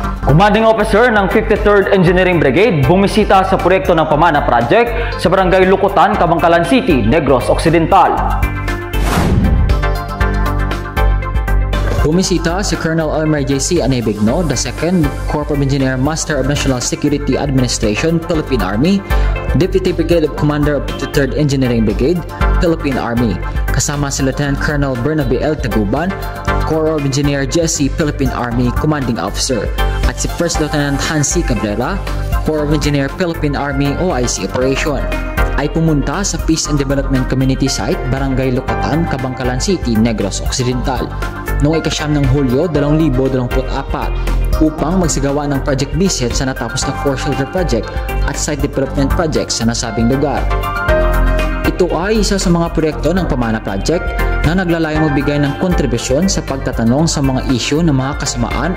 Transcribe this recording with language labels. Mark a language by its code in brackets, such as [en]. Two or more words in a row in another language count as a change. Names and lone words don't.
[en] Commanding Officer [tl] ng 53rd Engineering Brigade bumisita sa proyekto ng Pamana Project sa Barangay Lukutan, Kabangkalan City, Negros Occidental. Bumisita si Colonel Elmer J.C. Anebigno, [en] the 2nd Corps of Engineer Master of National Security Administration, Philippine Army, Deputy Brigade Commander of 53rd Engineering Brigade, Philippine Army, [tl] kasama si [en] Lieutenant Colonel Bernabe L. [tl] Taguban, [en] Corps of Engineer Jesse, Philippine Army Commanding Officer, [tl] at si [en] First Lieutenant [tl] Hansi Cabrera, Corps of Engineer Philippine Army OIC Operation, ay pumunta sa Peace and Development Community Site, Barangay Lukutan, Kabangkalan City, Negros Occidental, noong ika-9 ng Hulyo 2024 upang magsagawa ng [en] project visit [tl] sa natapos na [en] core shelter project [tl] at [en] site development project [tl] sa nasabing lugar. Ito ay isa sa mga proyekto ng Pamana Project na naglalayong magbigay ng kontribusyon sa pagtatanong sa mga issue ng mga kasamaan